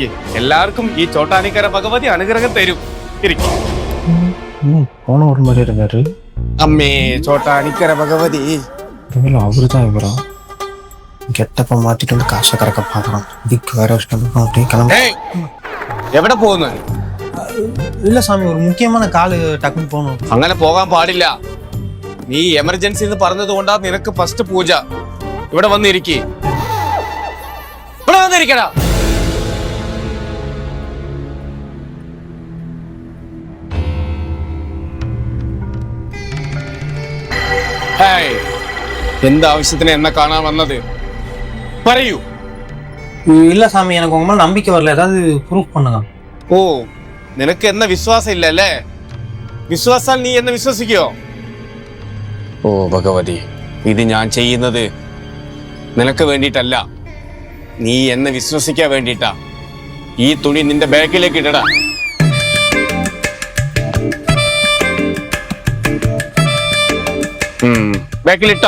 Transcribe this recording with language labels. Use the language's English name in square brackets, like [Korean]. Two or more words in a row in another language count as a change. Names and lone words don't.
[Malayalam] എല്ലാവർക്കും ഈ ചോട്ടാനിക്കര ഭഗവതി അനുഗ്രഹം തരും. ഇരിക്കി. [Tamil] போன ஒரு மாதிரி இருக்காரு. [Malayalam] അമ്മേ ചോട്ടാനിക്കര ഭഗവതി. [Tamil] அவரு தான் இவரா? கெட்டப்ப மாத்திட்டு வந்து காசை கறக்க பாக்குறோம். இதுக்கு வேற அப்படியே கிளம்ப. [Malayalam] എവിടെ പോകുന്നു? [Tamil] இல்ல சாமி, ஒரு முக்கியமான காலு டக்குன்னு போகணும். [Malayalam] അങ്ങനെ പോകാൻ പാടില്ല. നീ എമർജൻസി എന്ന് പറഞ്ഞത് കൊണ്ടാ നിനക്ക് ഫസ്റ്റ് പൂജ. ഇവിടെ വന്നിരിക്കി, ഇവിടെ വന്നിരിക്കടാ. എന്താവശ്യത്തിന് എന്നെ കാണാൻ വന്നത്? പറയൂ. [Tamil] இல்ல சாமி, எனக்கு உங்க மேல நம்பிக்கை வரல. ஏதாவது ப்ரூஃப் பண்ணுங்க. [Malayalam] ഓ, നിനക്ക് എന്നെ വിശ്വാസം ഇല്ല അല്ലേ? വിശ്വാസാൽ നീ എന്നെ വിശ്വസിക്കോ? ഓ ഭഗവതി, ഇത് ഞാൻ ചെയ്യുന്നത് നിനക്ക് വേണ്ടിയിട്ടല്ല, നീ എന്നെ വിശ്വസിക്കാൻ വേണ്ടിയിട്ടാ. ഈ തുണി നിന്റെ ബാക്കിലേക്ക് ഇടടാ. ബാക്കിലിട്ടോ?